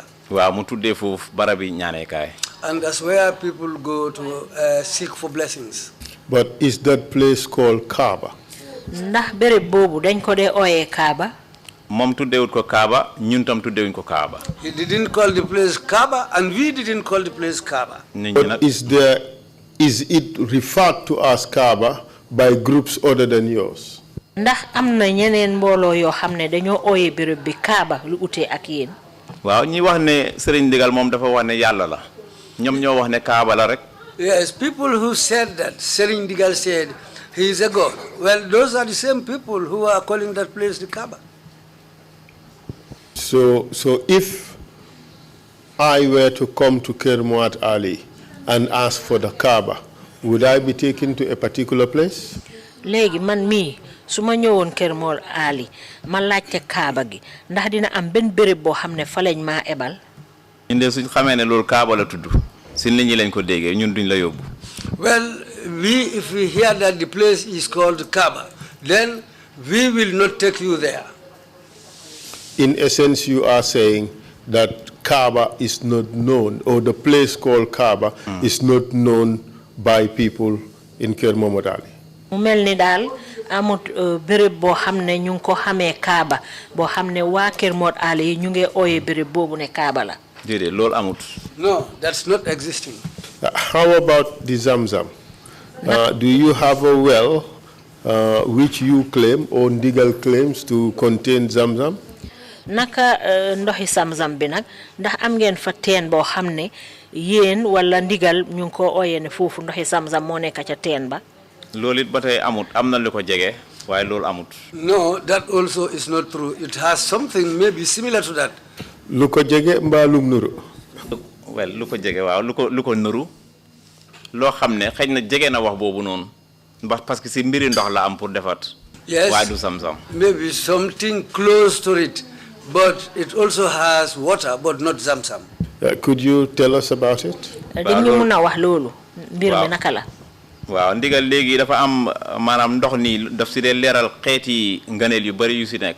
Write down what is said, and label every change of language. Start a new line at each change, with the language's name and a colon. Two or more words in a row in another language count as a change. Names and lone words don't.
Wolof: waaw mu tuddee foofu barabi ñaaneekaay.
English: And that's where people go to seek for blessings. But is that place called Kaaba?
Wolof: ndax béréb boobu dañ ko dee ooyee Kaaba. moom tuddeewut ko Kaaba ñun tam tuddeewuñ ko Kaaba.
English: He didn't call the place Kaaba, and we didn't call the place Kaaba. But is it referred to as Kaaba by groups other than yours?
Wolof: ndax am na ñeneen mbooloo yoo xam ne dañoo ooyee béréb bi Kaaba lu utee ak yéen. waaw ñi wax ne Serigne Ndigal moom dafa wax ne yàlla la ñoom ñoo wax ne Kaaba la rek.
English: Yes, people who said that Serigne Ndigal said he is a god. Well, those are the same people who are calling that place the Kaaba. So if I were to come to Kermouat Ali and ask for the Kaaba, would I be taken to a particular place?
Wolof: léegi man mii su ma ñëwoon Kër Mor Ali ma laajte Kaaba gi ndax dina am benn béréb boo xam ne fa lañ maa ebal. ñun de suñ xamee ne loolu Kaaba la tudd si nit ñi lañ ko déggee ñun duñ la yóbbu.
English: Well, if we hear that the place is called Kaaba, then we will not take you there. In essence, you are saying that Kaaba is not known, or the place called Kaaba is not known by people in Kër Momodou Ali.
Wolof: mu mel ni daal amut béréb boo xam ne ñu ngi ko xamee Kaaba boo xam ne waa Kër Momodou Ali ñu ngi ooyee béréb boobu ne Kaaba la. déedéet loolu amut.
English: No, that's not existing. How about the Zamzam? Do you have a well which you claim or Ndigal claims to contain Zamzam?
Wolof: naka ndoxi Zamzam bi nag ndax am ngeen fa teen boo xam ne yéen wala Ndigal ñu ngi ko ooyee ne foofu ndoxi Zamzam moo nekk ca teen ba. loolu it ba tey amut am na lu ko jege waaye loolu amut.
English: No, that also is not true. It has something maybe similar to that.
Wolof: Lu ko jege mbaa lum nuru? well lu ko jege waaw lu ko nuru loo xam ne xëy na jege na wax boobu noonu ndax
French: parce que
Wolof: si mbiri ndox la am pour defat.
English: Yes.
Wolof: waaye du Zamzam.
English: Maybe something close to it, but it also has water, but not Zamzam. Could you tell us about it?
Wolof: dañu mun a wax loolu. mbir mi naka la. waaw Ndigal léegi dafa am maanaam ndox nii daf si dee leeral xeeti ngëneel yu bari yu si nekk.